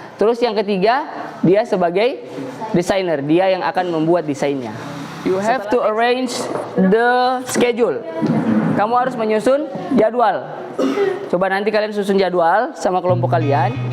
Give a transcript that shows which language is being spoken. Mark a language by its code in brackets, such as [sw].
[id] Terus yang ketiga, dia sebagai designer. Dia yang akan membuat desainnya. [en] You have to arrange the schedule. [id] Kamu harus menyusun jadwal. Coba nanti kalian susun jadwal sama kelompok kalian.